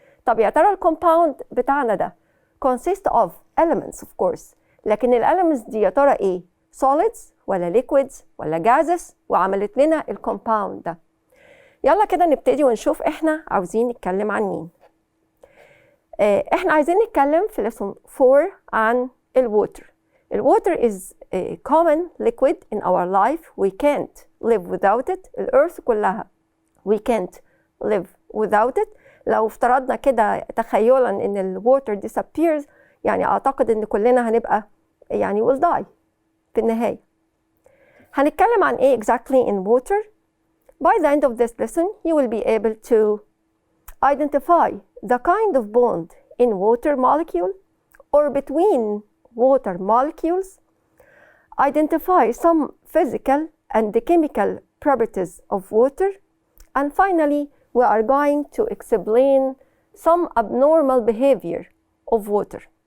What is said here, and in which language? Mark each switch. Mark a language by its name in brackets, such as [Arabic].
[Arabic] طب يا ترى الكومباوند بتاعنا ده [English] consist of elements of course، [Arabic] لكن الاليمنتس دي يا ترى ايه؟ [English] solids [Arabic] ولا [English] liquids [Arabic] ولا [English] gases [Arabic] وعملت لنا الكومباوند ده. يلا كده نبتدي ونشوف احنا عاوزين نتكلم عن مين. احنا عايزين نتكلم في lesson 4 عن الووتر. [English] الووتر is a common liquid in our life. We can't live without it. [Arabic] الأرث كلها [English] we can't live without it. [Arabic] لو افترضنا كده تخيلا ان الووتر [English] disappears، [Arabic] يعني اعتقد ان كلنا هنبقى يعني [English] will die [Arabic] في النهاية. هنتكلم عن ايه [English] exactly in water. By the end of this lesson, you will be able to identify the kind of bond in water molecule or between water molecules, identify some physical and chemical properties of water, and finally, we are going to explain some abnormal behavior of water.